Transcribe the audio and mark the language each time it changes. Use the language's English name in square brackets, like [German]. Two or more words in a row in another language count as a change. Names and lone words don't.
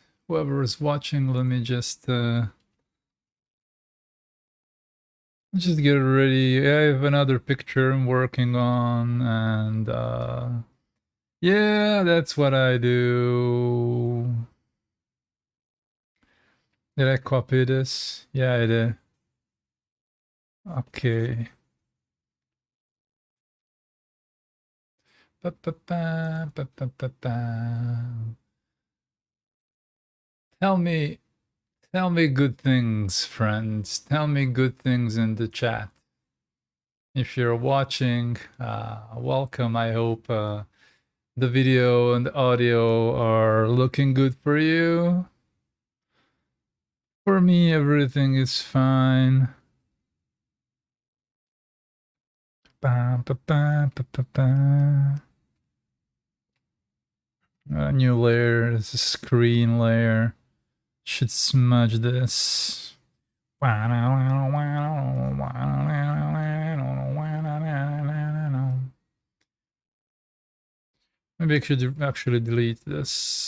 [English] Whoever is watching, let me just get ready. I have another picture I'm working on, and yeah, that's what I do. Did I copy this? Yeah, I did. Okay. Ba, ba, ba, ba, ba, ba, ba. Tell me good things, friends. Tell me good things in the chat. If you're watching, welcome. I hope the video and the audio are looking good for you. For me, everything is fine. Ba, ba, ba, ba, ba, ba. A new layer, this is a screen layer. Should smudge this. Maybe I should actually delete this.